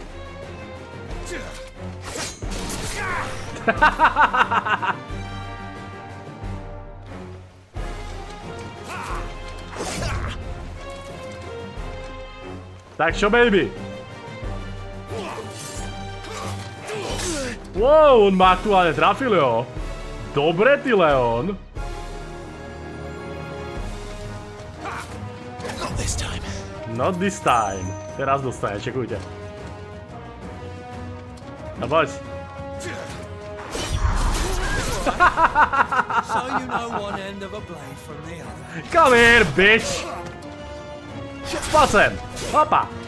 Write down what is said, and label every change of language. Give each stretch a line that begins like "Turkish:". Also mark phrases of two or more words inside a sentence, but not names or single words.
Slovak: Tak čo, baby? Wow, on ma aktuálne trafil, jo. Dobre, ty,
English: Leon. Not this time.
Slovak: Teraz dostane, čekujte. No poď.
English: Come here, bitch!
Slovak: Poď sem! Hopa!